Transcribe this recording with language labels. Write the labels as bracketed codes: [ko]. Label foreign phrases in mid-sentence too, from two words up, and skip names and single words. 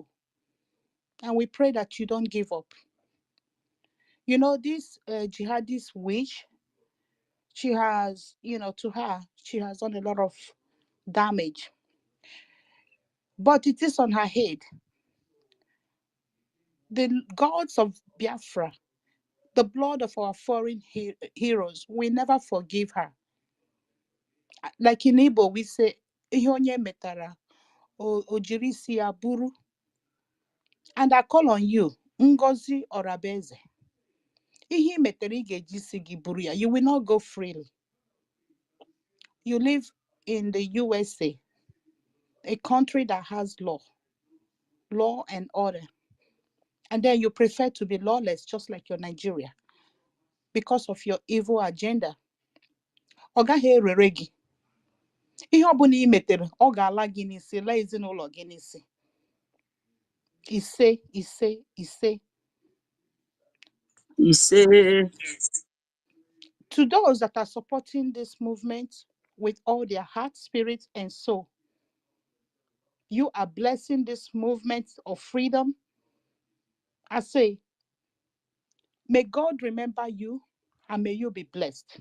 [en] And we pray that you don't give up. You know, this jihadist witch, she has, to her, she has done a lot of damage. But it is on her head. The gods of Biafra, the blood of our foreign heroes, we never forgive her. Like in Igbo, we say, [ig] "Ihe onye metara, o jiri isi ya buru." [en] And I call on you, Ngozi Orabeze. [ig] Ihe metere ị ga-eji isi gị buru ya. [en] You will not go freely. You live in the USA, a country that has law and order. And then you prefer to be lawless, just like your Nigeria, because of your evil agenda. [ig] Ọ gaghị erere gị. Ihe ọbụla ị metere, ọ ga-ala gị n'isi, laa ezinụlọ gị n'isi. Ise. [en] To those that are supporting this movement with all their heart, spirit, and soul, you are blessing this movement of freedom. I say, may God remember you, and may you be blessed.